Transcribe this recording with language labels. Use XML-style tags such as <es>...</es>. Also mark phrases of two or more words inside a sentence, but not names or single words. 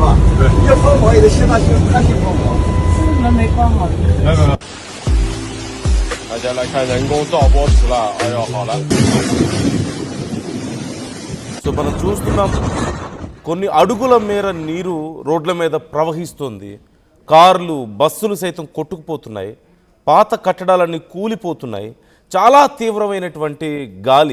<zh>要帮忙也得先他先帮忙。门没关好。没有。大家来看人工造波池了，哎呦，好了。</zh> <te>సో మనం చూస్తున్నాం కొన్ని అడుగుల మేర నీరు రోడ్ల మీద ప్రవహిస్తుంది. కార్లు, బస్సులు సైతం కొట్టుకుపోతున్నాయి. పాత కట్టడాలన్నీ కూలిపోతున్నాయి. చాలా తీవ్రమైనటువంటి గాలి.</te>